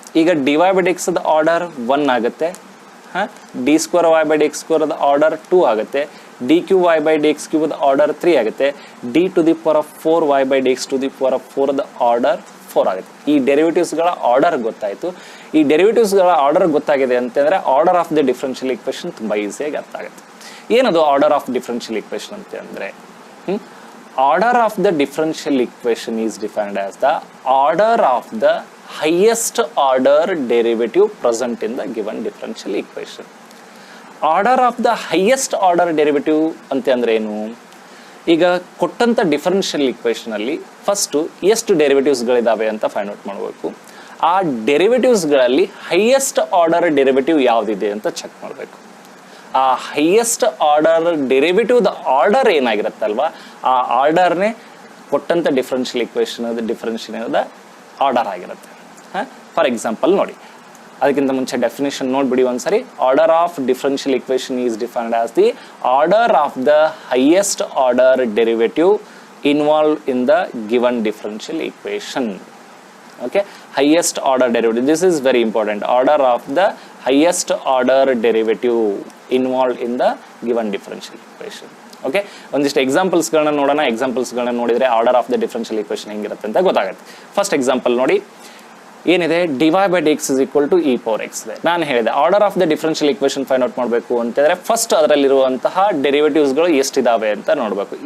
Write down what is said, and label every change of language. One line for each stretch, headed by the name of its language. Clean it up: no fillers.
Kannada: ಈಗ D Y by D X the order 1 ಆಗುತ್ತೆ. D square Y by D X square the order 2 ಆಗುತ್ತೆ. D Q Y by D X cube the order 3 ಆಗುತ್ತೆ. D to the power of 4 Y by D X to the power of 4 the order 4 ಆಗುತ್ತೆ. ಈ ಡೆರಿವೇಟಿವ್ಸ್ಗಳ order ಗೊತ್ತಾಯಿತು. ಈ ಡೆರಿವೇಟಿವ್ಸ್ಗಳ order ಗೊತ್ತಾಗಿದೆ ಅಂತಂದರೆ order of the differential equation ತುಂಬ ಈಸಿಯಾಗಿ ಅರ್ಥ ಆಗುತ್ತೆ. ಏನದು ಆರ್ಡರ್ ಆಫ್ ಡಿಫ್ರೆನ್ಷಿಯಲ್ ಈಕ್ವೇಷನ್ ಅಂತ ಅಂದರೆ
English: order of the differential equation is defined as the order of the highest order derivative present in the given differential equation. Order of the highest order derivative
Kannada: ಅಂತ ಅಂದ್ರೆ ಏನು? ಈಗ ಕೊಟ್ಟಂತ differential equation ಅಲ್ಲಿ first ಎಷ್ಟು ಡೆರಿವೇಟಿವ್ಸ್ಗಳಿದಾವೆ ಅಂತ ಫೈಂಡ್ ಔಟ್ ಮಾಡಬೇಕು. ಆ ಡೆರಿವೇಟಿವ್ಸ್ಗಳಲ್ಲಿ ಹೈಯೆಸ್ಟ್ ಆರ್ಡರ್ ಡೆರಿವೇಟಿವ್ ಯಾವುದಿದೆ ಅಂತ ಚೆಕ್ ಮಾಡಬೇಕು. ಆ highest order derivative the order ಏನಾಗಿರುತ್ತಲ್ವ ಆ ಆರ್ಡರ್ನೇ ಕೊಟ್ಟಂಥ ಡಿಫ್ರೆನ್ಷಿಯಲ್ ಈಕ್ವೇಷನ್ ಡಿಫ್ರೆನ್ಷಿಯಲ್ ಆರ್ಡರ್ ಆಗಿರುತ್ತೆ. ಫಾರ್ ಎಕ್ಸಾಂಪಲ್ ನೋಡಿ, ಅದಕ್ಕಿಂತ ಮುಂಚೆ ಡೆಫಿನೇಷನ್ ನೋಡ್ಬಿಡಿ ಒಂದ್ಸರಿ.
English: Order of differential equation is defined as the order of the highest order derivative involve in the given differential equation. Okay, highest order derivative, this is very important. Order of the highest order derivative involved in the given differential equation.
Kannada: Okay, ಒಂದಿಷ್ಟು ಎಕ್ಸಾಂಪಲ್ಸ್ಗಳನ್ನ ನೋಡೋಣ. ಎಕ್ಸಾಂಪಲ್ಸ್ಗಳನ್ನ ನೋಡಿದರೆ order of the differential equation ಹೆಂಗಿರುತ್ತೆ ಅಂತ ಗೊತ್ತಾಗುತ್ತೆ. First example ನೋಡಿ, ಏನಿದೆ D Y by D X is equal to E power X ಇದೆ. ನಾನು ಹೇಳಿದೆ order of the differential equation find out ಮಾಡಬೇಕು ಅಂತಂದರೆ ಫಸ್ಟ್ ಅದರಲ್ಲಿರುವಂತಹ ಡೆರಿವೇಟಿವ್ಸ್ಗಳು ಎಷ್ಟಿದಾವೆ ಅಂತ ನೋಡಬೇಕು.